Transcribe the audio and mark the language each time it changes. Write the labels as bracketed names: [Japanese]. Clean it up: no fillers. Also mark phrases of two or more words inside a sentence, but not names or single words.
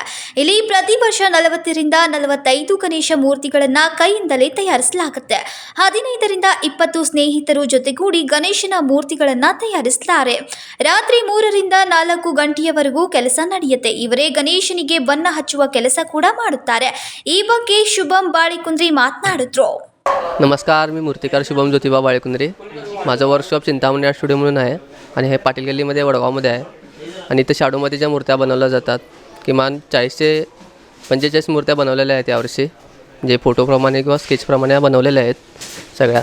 [Kannada] ಇಲ್ಲಿ ಪ್ರತಿ ವರ್ಷ 40 ರಿಂದ 45 ಗಣೇಶ ಮೂರ್ತಿಗಳನ್ನು ಕೈಯಿಂದಲೇ ತಯಾರಿಸಲಾಗುತ್ತೆ. 15 ರಿಂದ 20 ಸ್ನೇಹಿತರು ಜೊತೆಗೂಡಿ ಗಣೇಶನ ಮೂರ್ತಿಗಳನ್ನು ತಯಾರಿಸುತ್ತಾರೆ. ರಾತ್ರಿ 3 ರಿಂದ 4 ಗಂಟೆಯವರೆಗೂ ಕೆಲಸ ನಡೆಯುತ್ತೆ. ಇವರೇ ಗಣೇಶನಿಗೆ ಬಣ್ಣ ಹಚ್ಚುವ ಕೆಲಸ ಕೂಡ ಮಾಡುತ್ತಾರೆ. ಈ ಬಗ್ಗೆ शुभम बाळेकुंद्री मातनाडिದ್ರು. [Marathi] नमस्कार, मी मूर्तिकार शुभम ज्योतिबा बाळेकुंद्री. माझं वर्कशॉप चिंतामणी आर्ट स्टुडिओ म्हणून आहे आणि हे पाटील गल्लीमध्ये वडगावमध्ये आहे. आणि इथं शाडूमध्ये ज्या मूर्त्या बनवल्या जातात, किमान 40 ते 45 मूर्त्या बनवलेल्या आहेत यावर्षी. जे फोटोप्रमाणे किंवा स्केचप्रमाणे बनवलेल्या आहेत सगळ्या.